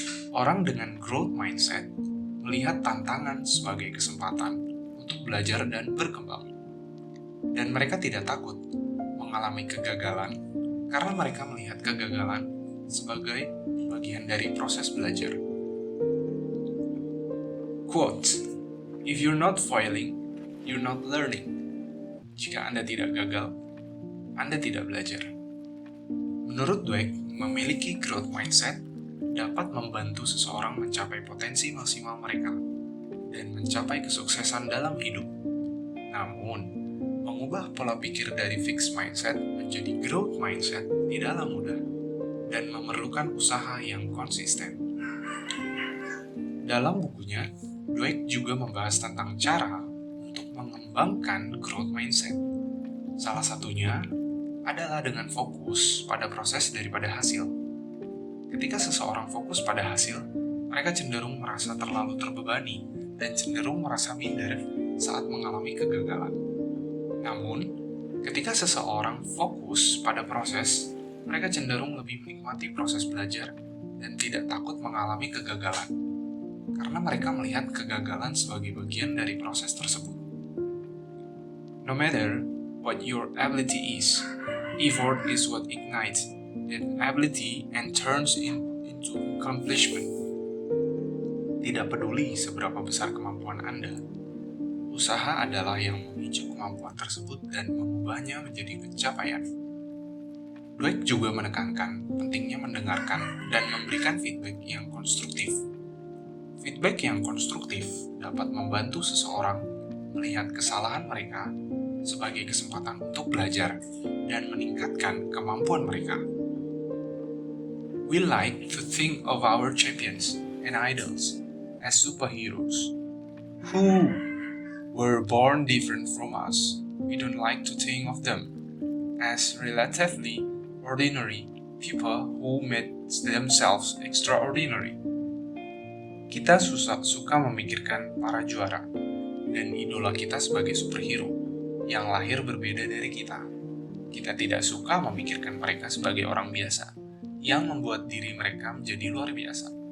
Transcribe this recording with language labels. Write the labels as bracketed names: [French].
[Indonesian] Orang dengan growth mindset melihat tantangan sebagai kesempatan untuk belajar dan berkembang. Dan mereka tidak takut mengalami kegagalan karena mereka melihat kegagalan sebagai bagian dari proses belajar. [English] Quote, "If you're not failing, you're not learning." [Indonesian] Jika Anda tidak gagal, Anda tidak belajar. Menurut Dweck, memiliki growth mindset dapat membantu seseorang mencapai potensi maksimal mereka dan mencapai kesuksesan dalam hidup. Namun, mengubah pola pikir dari fixed mindset menjadi growth mindset tidaklah mudah dan memerlukan usaha yang konsisten. Dalam bukunya, Dweck juga membahas tentang cara untuk mengembangkan growth mindset. Salah satunya adalah dengan fokus pada proses daripada hasil. Ketika seseorang fokus pada hasil, mereka cenderung merasa terlalu terbebani dan cenderung merasa minder saat mengalami kegagalan. Namun, ketika seseorang fokus pada proses, mereka cenderung lebih menikmati proses belajar dan tidak takut mengalami kegagalan, karena mereka melihat kegagalan sebagai bagian dari proses tersebut. [English] No matter what your ability is, effort is what ignites that ability and turns into accomplishment. [Indonesian] Tidak peduli seberapa besar kemampuan Anda, usaha adalah yang memicu kemampuan tersebut dan mengubahnya menjadi pencapaian. Dweck juga menekankan pentingnya mendengarkan dan memberikan feedback yang konstruktif. Feedback yang konstruktif dapat membantu seseorang melihat kesalahan mereka sebagai kesempatan untuk belajar dan meningkatkan kemampuan mereka. [English] We like to think of our champions and idols as superheroes who were born different from us. We don't like to think of them as relatively ordinary people who made themselves extraordinary. [Indonesian] Kita suka memikirkan para juara dan idola kita sebagai superhero yang lahir berbeda dari kita. Kita tidak suka memikirkan mereka sebagai orang biasa yang membuat diri mereka menjadi luar biasa.